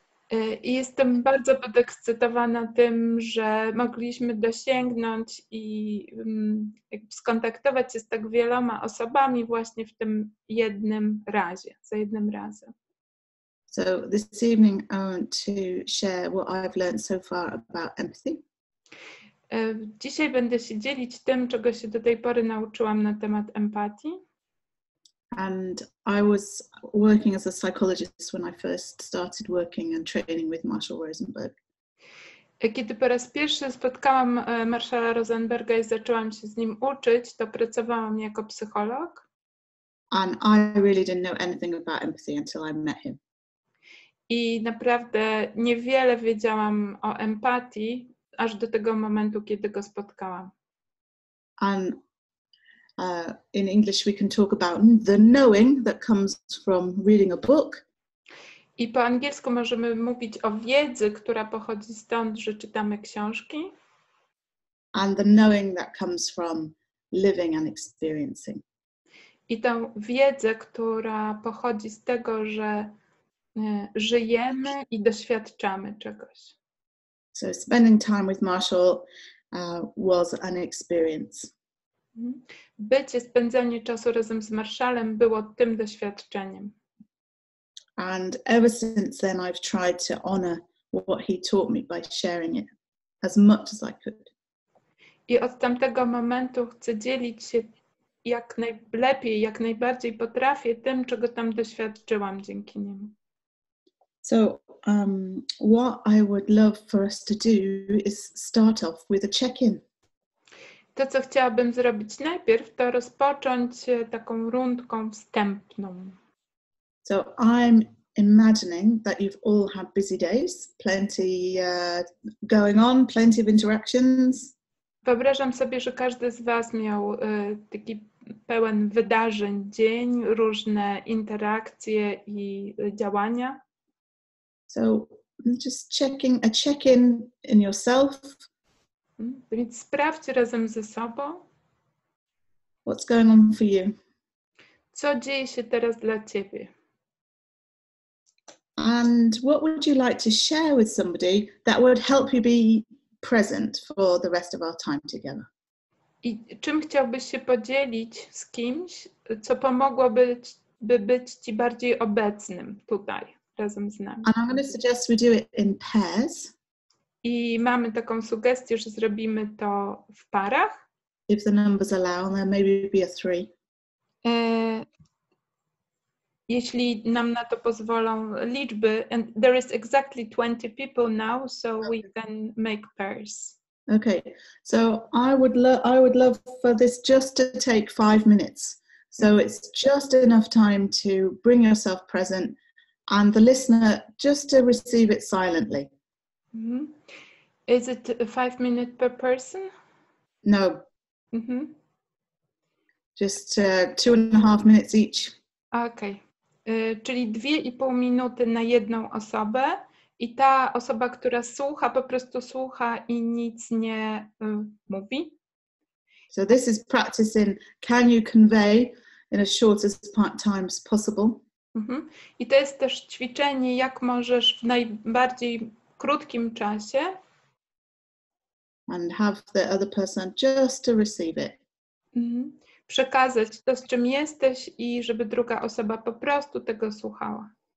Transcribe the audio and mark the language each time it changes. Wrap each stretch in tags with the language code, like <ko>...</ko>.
<pl>I jestem bardzo podekscytowana tym, że mogliśmy dosięgnąć i skontaktować się z tak wieloma osobami właśnie w tym jednym razie, za jednym razem.</pl> <en>So this evening I want to share what I've learned so far about empathy.</en> <pl>Dzisiaj będę się dzielić tym, czego się do tej pory nauczyłam na temat empatii.</pl> <en>And I was working as a psychologist when I first started working and training with Marshall Rosenberg.</en> <pl>Kiedy po raz pierwszy spotkałam Marshalla Rosenberga i zaczęłam się z nim uczyć, to pracowałam jako psycholog.</pl> <en>And I really didn't know anything about empathy until I met him.</en> <pl>I naprawdę niewiele wiedziałam o empatii, aż do tego momentu, kiedy go spotkałam.</pl> <en>And in English we can talk about the knowing that comes from reading a book.</en> <pl>I po angielsku możemy mówić o wiedzy, która pochodzi stąd, że czytamy książki.</pl> <en>And the knowing that comes from living and experiencing.</en> <pl>I tę wiedzę, która pochodzi z tego, że żyjemy i doświadczamy czegoś.</pl> <en>So spending time with Marshall was an experience.</en> <pl>Spędzanie czasu razem z Marshallem było tym doświadczeniem.</pl> <en>And ever since then I've tried to honor what he taught me by sharing it as much as I could.</en> <pl>I od tamtego momentu chcę dzielić się jak najlepiej, jak najbardziej potrafię tym, czego tam doświadczyłam dzięki niemu.</pl> <en>So what I would love for us to do is start off with a check-in.</en> <pl>To, co chciałabym zrobić najpierw, to rozpocząć taką rundką wstępną.</pl> <en>So I'm imagining that you've all had busy days, plenty going on, plenty of interactions.</en> <pl>Wyobrażam sobie, że każdy z Was miał taki pełen wydarzeń dzień, różne interakcje i działania.</pl> <en>So just a check-in in yourself.</en> <pl>Więc sprawdź razem ze sobą,</pl> <en>What's going on for you?</en> <pl>co dzieje się teraz dla Ciebie.</pl> <en>And what would you like to share with somebody that would help you be present for the rest of our time together?</en> <pl>I czym chciałbyś się podzielić z kimś, co pomogłoby być Ci bardziej obecnym tutaj, razem z nami.</pl> <en>And I'm going to suggest we do it in pairs.</en> <pl>I mamy taką sugestię, że zrobimy to w parach.</pl> <en>If the numbers allow, there maybe be a 3.</en> <pl>Jeśli nam na to pozwolą liczby,</pl> <en>and there is exactly 20 people now, so we can make pairs. Okay, so I would love for this just to take 5 minutes. So it's just enough time to bring yourself present and the listener just to receive it silently. Mm-hmm. Is it 5 minutes per person? No. Mm-hmm. Just 2.5 minutes each. Okay.</en> <pl>Czyli 2,5 minuty na jedną osobę i ta osoba, która słucha, po prostu słucha i nic nie mówi.</pl> <en>So this is practicing, can you convey in as short time as possible? Mhm.</en> <pl>I to jest też ćwiczenie, jak możesz w najbardziej krótkim czasie</pl> <en>and have the other person just to receive it.</en> <pl>Przekazać to, z czym jesteś i żeby druga osoba po prostu tego słuchała.</pl>